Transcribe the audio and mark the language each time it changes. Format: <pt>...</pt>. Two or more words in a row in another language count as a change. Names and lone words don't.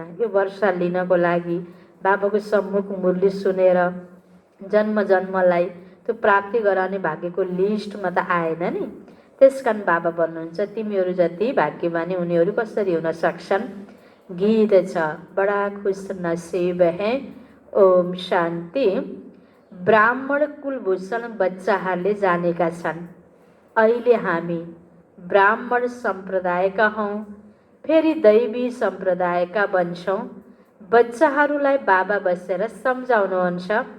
<ne>यो वर्षा लिनको लागि बाबाको सम्मुख मुरली सुनेर जन्म जन्मलाई त्यो प्राप्ति गराउने भाग्यको लिस्टमा त आएन नि। त्यसकारण बाबा भन्नुहुन्छ तिमीहरू जति भाग्यमानी उनीहरू कसरी हुन सक्छन्? गीत छ,</ne> <hi>बडा खुश नसीब है,</hi> <ne>ओम शान्ति। ब्राह्मण कुलभूषण बच्चाहरूले जानेका छन् अहिले हामी ब्राह्मण सम्प्रदायका हौँ, फेरि दैवी सम्प्रदायका बन्छौँ। बच्चाहरूलाई बाबा बसेर सम्झाउनुहुन्छ।</ne>